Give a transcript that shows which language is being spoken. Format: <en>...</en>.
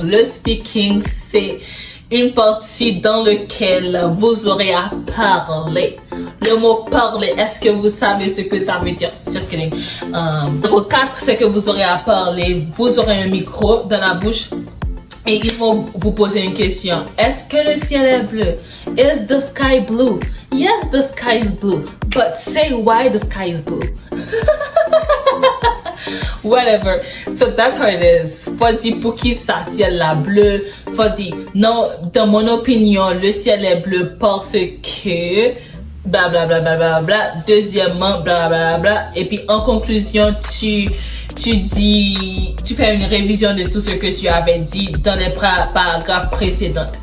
<fr>Le speaking, c'est une partie dans laquelle vous aurez à parler. Le mot parler, est-ce que vous savez ce que ça veut dire?</fr> <en>Just kidding.</en> <fr>Numéro 4, c'est que vous aurez à parler. Vous aurez un micro dans la bouche et ils vont vous poser une question. Est-ce que le ciel est bleu?</fr> <en>Is the sky blue? Yes, the sky is blue. But say why the sky is blue. Whatever. So that's how it is.</en> <fr>Faut dire pour qui ça ciel là bleu. Faut dire non, dans mon opinion, le ciel est bleu parce que bla bla bla bla bla bla. Deuxièmement, bla bla bla. Et puis en conclusion, tu fais une révision de tout ce que tu avais dit dans les paragraphes précédents.</fr>